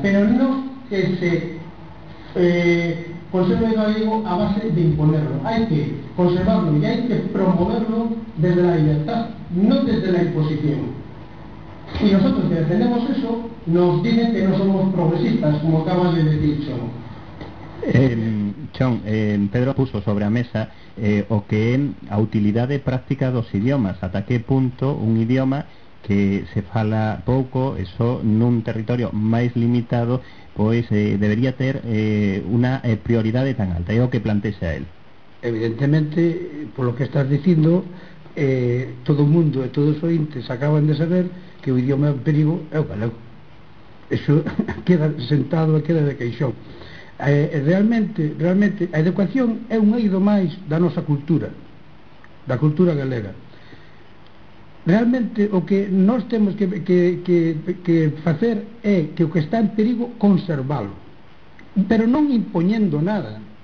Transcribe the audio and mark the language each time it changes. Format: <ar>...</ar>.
<es>Pero no que se conserve el gallego a base de imponerlo. Hay que conservarlo y hay que promoverlo desde la libertad, no desde la imposición. Y nosotros que defendemos eso, nos dicen que no somos progresistas, como acabas de decir, Chon.</es> <gl>Pedro puso sobre la mesa o que a utilidade práctica dos idiomas, ata que punto un idioma que se fala pouco, eso nun territorio máis limitado, pois debería ter unha prioridade tan alta, é o que plantexa él. Evidentemente,</gl> <es>por lo que</es> <gl>estás dicindo, todo o mundo e todos os ointes acaban de saber que o idioma en perigo é o galego. Eso queda sentado e queda de queixón. Realmente a educación é un eido máis da nosa cultura, da cultura galega. Realmente o que nós temos que facer é que o que está en perigo conservalo, pero non impoñendo nada.</gl>